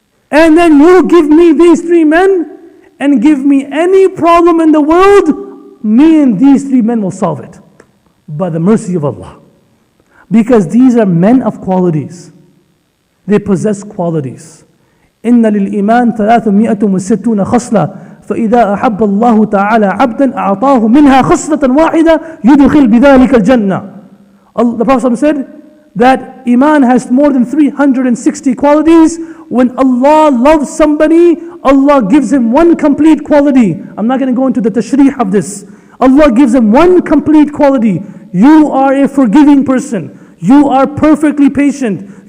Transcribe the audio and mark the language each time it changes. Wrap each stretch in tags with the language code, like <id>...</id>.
<en>And then you give me these three men and give me any problem in the world, me and these three men will solve it by the mercy of Allah. Because these are men of qualities. They possess qualities.</en> <ar>إن للإيمان 360 خصلة فإذا أحب الله تعالى عبدا أعطاه منها خصلة واحدة يدخل بذلك الجنة.</ar> <en>The Prophet said that Iman has more than 360 qualities. When Allah loves somebody, Allah gives him one complete quality. I'm not going to go into the tashrih of this. Allah gives him one complete quality. You are a forgiving person. You are perfectly patient.</en>